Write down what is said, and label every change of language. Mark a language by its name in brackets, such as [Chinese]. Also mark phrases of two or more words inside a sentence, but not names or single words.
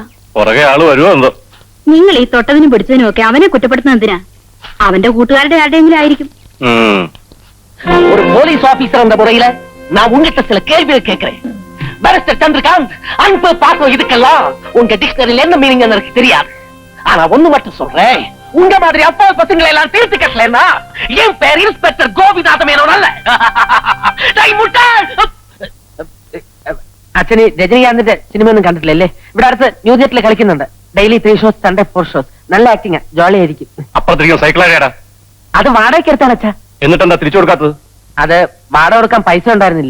[Malayalam] പുറകെ ആള് വരുമോ എന്തോ. നിങ്ങൾ ഈ തൊട്ടതിനും പിടിച്ചതിനും ഒക്കെ അവനെ കുറ്റപ്പെടുത്തുന്ന എന്തിനാ? അവന്റെ കൂട്ടുകാരുടെ ആരുടെയെങ്കിലും ആയിരിക്കും. [Tamil] ஒரு [English] police officer [Tamil] என்ற முறையில நான் உங்ககிட்ட சில கேள்விகள் கேட்கிறேன். பேரிஸ்டர் சந்திரகாந்த், அன்பு பார்க்கும் இதுக்கெல்லாம் உங்க டிக்ஷனரியில என்ன மீனிங் எனக்கு தெரியாது. ஆனா ஒண்ணு மட்டும் சொல்றேன், உங்க மாதிரி அப்பா பசங்களை எல்லாம் தீர்த்து கட்டலன்னா என் பேர் இன்ஸ்பெக்டர் கோபிநாத மேனோன் அல்ல. [Malayalam] അച്ഛന് രജനീകാന്തിന്റെ സിനിമയൊന്നും കണ്ടിട്ടില്ലല്ലേ? ഇവിടെ അടുത്ത് ന്യൂ തിയേറ്ററിൽ കളിക്കുന്നുണ്ട്. [English] daily 3 shows, Sunday 4 shows. [Malayalam] നല്ല ആക്ടിങ്, ജോളി ആയിരിക്കും. അപ്പുറത്തിരിക്കുന്ന സൈക്കിൾ ആരാടാ? അത് വാടകയ്ക്ക് എടുത്താണ് അച്ഛാ. എന്നിട്ടെന്താ തിരിച്ചു കൊടുക്കാത്തത്? അത് വാടക കൊടുക്കാൻ പൈസ ഉണ്ടായിരുന്നില്ല.